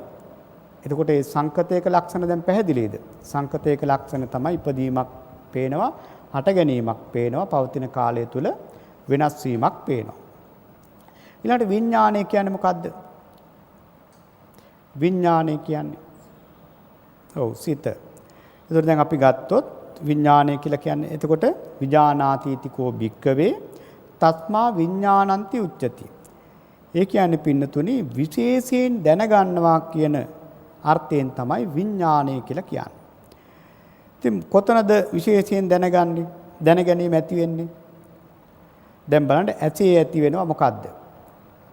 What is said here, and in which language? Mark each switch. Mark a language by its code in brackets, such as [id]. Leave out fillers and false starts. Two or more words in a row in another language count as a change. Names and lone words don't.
[si] එතකොට මේ සංකතයක ලක්ෂණ දැන් පැහැදිලිද? සංකතයක ලක්ෂණ තමයි ඉපදීමක් පේනවා, හට ගැනීමක් පේනවා, පවතින කාලය තුල වෙනස් වීමක් පේනවා. ඊළඟට විඥානය කියන්නේ මොකද්ද? විඥානය කියන්නේ ඔව් සිත. ඒතකොට දැන් අපි ගත්තොත් විඥානය කියලා කියන්නේ එතකොට [pi] විජානාතීතිකෝ භික්කවේ තස්මා විඥානන්ති උච්චති. [si] ඒ කියන්නේ පින්නතුනි විශේෂයෙන් දැනගන්නවා කියන අර්ථයෙන් තමයි විඥානය කියලා කියන්නේ. ඉතින් කොතනද විශේෂයෙන් දැනගන්නේ? දැනගැනීම ඇති වෙන්නේ? දැන් බලන්න ඇසේ ඇති වෙනවා මොකද්ද?